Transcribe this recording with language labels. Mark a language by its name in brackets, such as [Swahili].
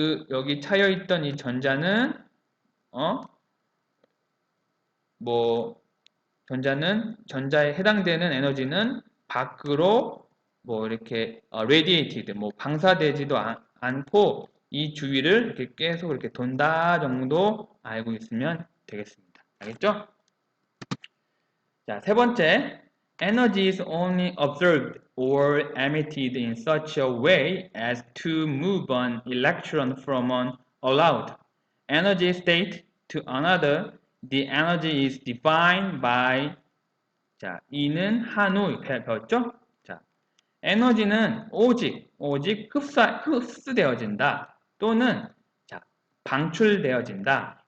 [Korean] 여기 차여 있던 이 전자는 뭐 전자에 해당되는 에너지는 밖으로 뭐 이렇게 radiated 방사되지도 않고 이 주위를 이렇게 계속 이렇게 돈다 정도 알고 있으면 되겠습니다. 알겠죠? 자, 세 번째. [English] Energy is only observed or emitted in such a way as to move an electron from an allowed energy state to another. The energy is defined by [Korean] 자, 이는 한우 배웠죠? 자, 에너지는 오직 흡수되어진다 또는 자, 방출되어진다.